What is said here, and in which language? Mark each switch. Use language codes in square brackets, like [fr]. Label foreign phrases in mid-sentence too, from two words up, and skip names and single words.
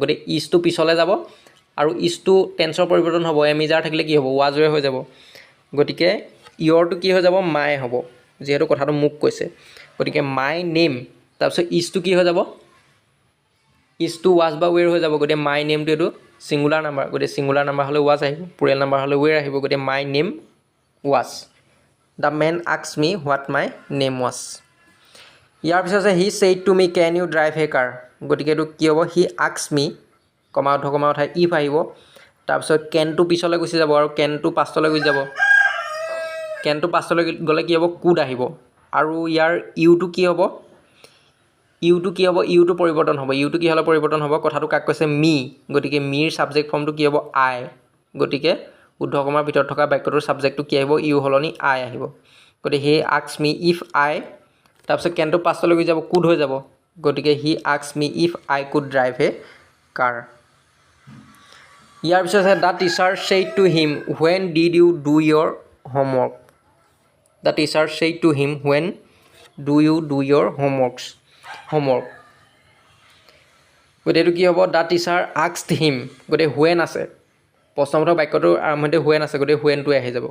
[as] গতিকে ইজটো পিছলৈ যাব আৰু ইজটো টেন্সৰ পৰিৱৰ্তন হ'ব, এম ইজাৰ থাকিলে কি হ'ব, ৱাজৰে হৈ যাব। গতিকে ইয়ৰটো কি হৈ যাব, মাই হ'ব, যিহেতু কথাটো মোক কৈছে। গতিকে [en] my name, [as] তাৰপিছত ইজটো কি হৈ যাব, ইজটো ৱাজ বা ৱেৰ হৈ যাব। গতিকে মাই নেমটো এইটো [en] singular number, [as] গতিকে [en] singular number [as] হ'লে ৱাজ আহিব, [en] plural number [as] হ'লে ৱেৰ আহিব। [en] গতিকে my name was. The man asked me what my name was. [as] ইয়াৰ পিছত আছে [en] he said to me can you drive a car. [as] গতিকে এইটো কি হ'ব, [en] He asked me, [as] কমা উঠাই ইফ আহিব, তাৰপিছত কেনটো পিছলৈ গুচি যাব আৰু কেনটো পাষ্টলৈ গুচি যাব। কেনটো পাষ্টলৈ গ'লে কি হ'ব, কুড আহিব। আৰু ইয়াৰ ইউটো কি হ'ব, ইউটো পৰিৱৰ্তন হ'ব। ইউটো কি হ'লে পৰিৱৰ্তন হ'ব, কথাটো কাক কৈছে, মি। গতিকে মিৰ ছাবজেক্ট ফৰ্মটো কি হ'ব, আই। গতিকে উদ্ধকমাৰ ভিতৰত থকা বাক্যটোৰ ছাবজেক্টটো কি আহিব, ইউ সলনি আই আহিব। [en] গতিকে he asked me if I, [as] তাৰপিছত কেনটো পাষ্টলৈ গুচি যাব, কুড হৈ যাব। [en] গতিকে he asked me if I could drive a car। [as] ইয়াৰ পিছত আছে [en] the teacher said to him when did you do your homework. The teacher said to him when do you do your homework. [as] গতিকে এইটো কি হ'ব, [en] the teacher asked him, [as] গতিকে হুৱেন আছে, প্ৰশ্নবোধক বাক্যটোৰ আৰম্ভণিতে হুৱেন আছে, গতিকে হুৱেনটোৱে আহি যাব।